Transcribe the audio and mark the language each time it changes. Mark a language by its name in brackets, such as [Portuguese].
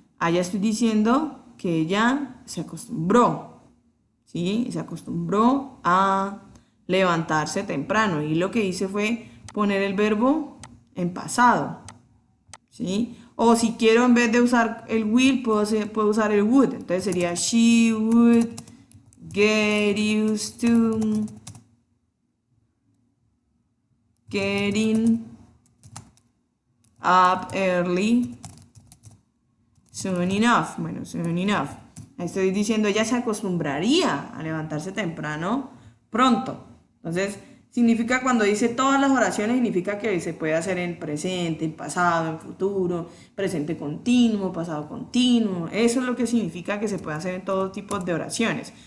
[Spanish] Allá estoy diciendo que ella se acostumbró, ¿sí? Se acostumbró a levantarse temprano. Y lo que hice fue poner el verbo en pasado, ¿sí? O si quiero, en vez de usar el will, puedo usar el would. Entonces sería [English] she would get used to getting up early soon enough. Bueno, soon enough. [Spanish] Ahí estoy diciendo, ella se acostumbraría a levantarse temprano pronto. Entonces, significa cuando dice todas las oraciones, significa que se puede hacer en presente, en pasado, en futuro, presente continuo, pasado continuo. Eso es lo que significa que se puede hacer en todo tipo de oraciones.